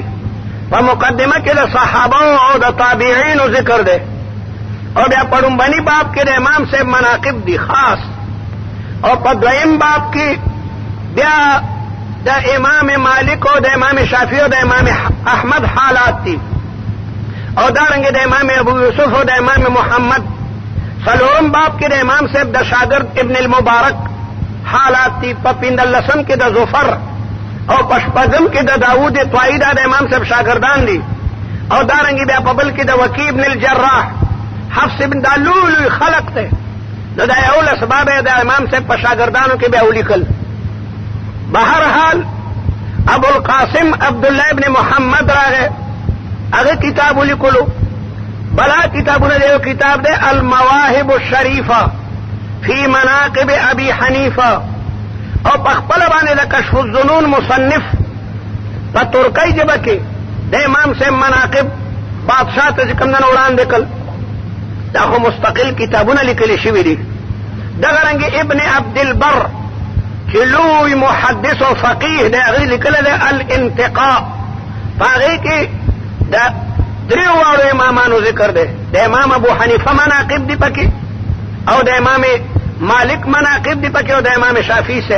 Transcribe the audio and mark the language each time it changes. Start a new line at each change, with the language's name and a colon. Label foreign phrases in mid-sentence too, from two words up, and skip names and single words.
Pashto: په مقدمه کې د صحابه او د تابعینو ذکر دی، او بیا په لومبني باب کې د امام صاحب مناقب دي خاص، او په دویم باب کې بیا د امام مالک او د امام شافعي او د امام احمد حالات دي، او دارنګه د امام ابو یوسف او د امام محمد. څلورم باب کې د امام صاحب د شاگرد ابن المبارک حالات دي. په 15 کې د ظفر او په 16 کې د داوود طائي د امام صاحب شاگردان دي، او دارنګه بیا په بل کې د وکیع ابن الجراح حفص ابن دالول خلق ته. نو دا یو له سبب د امام صاحب په شاگردانو کې بیا ولیکل. بهرحال ابو القاسم عبدالله ابن محمد راغی، هغه کتاب لیکلو. بلا کتابونه دیو کتاب دی المواهب الشریفه فی مناقب ابی حنیفه، او په خپل باندې د کشف الظنون مصنف په ترکی ژبه کې د امام صاحب مناقب بادشاہ ته کوم نه وړاندې کړل. دا خو مستقل کتابونه لیکلي شوي دي. دغه رنګ ابن عبد البر چې لوی محدث او فقیه دی، هغه لیکلی دی الانتقاء، په هغې کې د 3 واړو امامانو ذکر دی. د امام ابو حنیفه مناقب دی پکې، او د امام مالک مناقب دی پکې، او د امام شافعي صاحب.